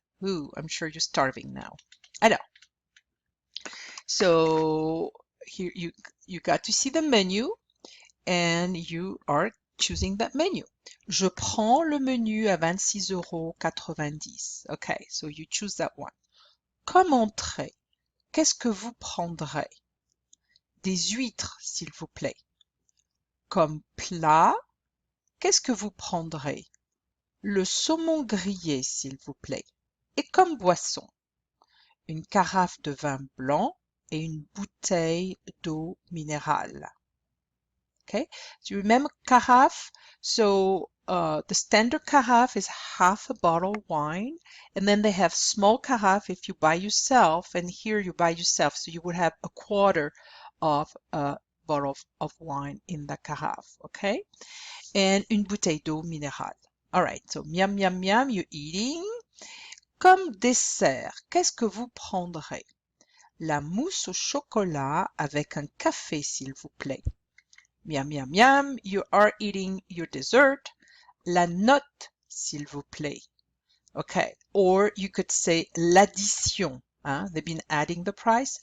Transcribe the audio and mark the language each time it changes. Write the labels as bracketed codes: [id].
[en] Ooh, I'm sure you're starving now. Alors, so here you got to see the menu and you are choosing that menu. [fr] Je prends le menu à 26,90 €. [en] Okay, so you choose that one. [fr] Comme entrée, qu'est-ce que vous prendrez? Des huîtres, s'il vous plaît. Comme plat, qu'est-ce que vous prendrez? Le saumon grillé, s'il vous plaît. Et comme boisson, une carafe de vin blanc et une bouteille d'eau minérale. [en] Okay, so you remember carafe? So the standard carafe is half a bottle of wine, and then they have small carafe if you buy yourself, and here you buy yourself, so you would have a quarter of a bottle of wine in the carafe, okay? [fr] And une bouteille d'eau minérale. [en] All right, so miam, miam, miam, you're eating. [fr] Comme dessert, qu'est-ce que vous prendrez? La mousse au chocolat avec un café, s'il vous plaît. [en] Miam, miam, miam, you are eating your dessert. [fr] La note, s'il vous plaît. [en] Okay, or you could say l'addition. Hein? They've been adding the price.